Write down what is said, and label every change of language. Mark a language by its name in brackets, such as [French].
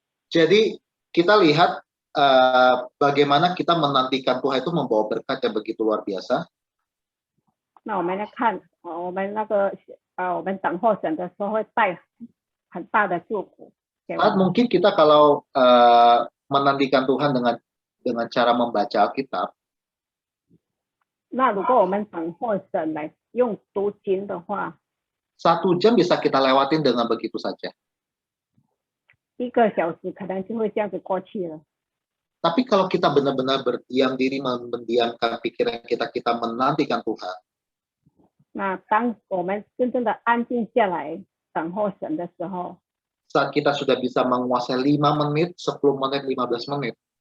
[Indonesian] Jadi kita lihat bagaimana kita menantikan Tuhan itu membawa berkat yang begitu luar biasa. [Chinese] 那我们来看，我们我们等候神的时候会带很大的祝福给我 [Indonesian] Saat [Chinese] 们。 [Indonesian] mungkin kita kalau menantikan Tuhan dengan cara membaca Alkitab, [Chinese] 那如果我们等候神来用读经的话， [Indonesian] 1 jam bisa kita lewatin dengan begitu saja. [Chinese] 1个小时可能就会这样子过去了。 [Indonesian] Tapi kalau kita benar-benar berdiam diri, mendiamkan pikiran kita, kita menantikan Tuhan, [Chinese] 那当我们真正的安静下来，等候神的时候， [Indonesian] saat kita sudah bisa menguasai 5 menit, 10 menit, 15 menit,